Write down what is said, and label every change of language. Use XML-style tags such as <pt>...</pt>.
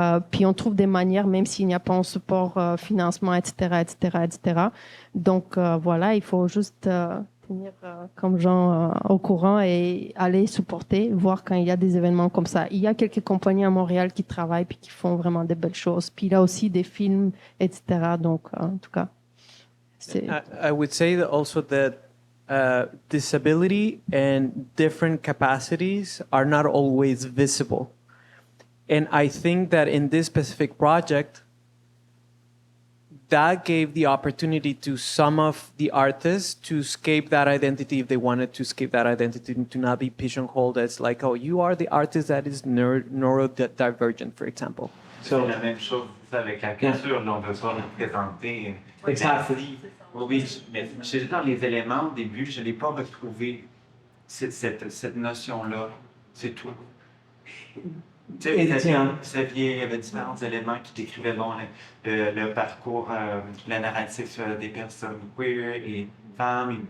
<fr>Puis on trouve des manières, même s'il n'y a pas un support financement, etc., etc., etc. Donc, voilà, il faut juste tenir comme gens au courant et aller supporter, voir quand il y a des événements comme ça. Il y a quelques compagnies à Montréal qui travaillent puis qui font vraiment des belles choses. Puis il y a aussi des films, etc. Donc, en tout cas,</fr> <en>I would say that also that disability and different capacities are not always visible. And I think that in this specific project, that gave the opportunity to some of the artists to escape that identity if they wanted to escape that identity, to not be pigeonholed as like, oh, you are the artist that is neurodivergent, for example.</en> <fr>C'est la même chose avec la culture, on veut pas nous présenter.</fr> <en>Exactly.</en> <fr>Oui, mais dans les éléments au début, je n'ai pas retrouvé cette notion-là. C'est tout. Xavier, il y avait différents éléments qui décrivaient le parcours, le narratif des personnes queer et femmes.</fr>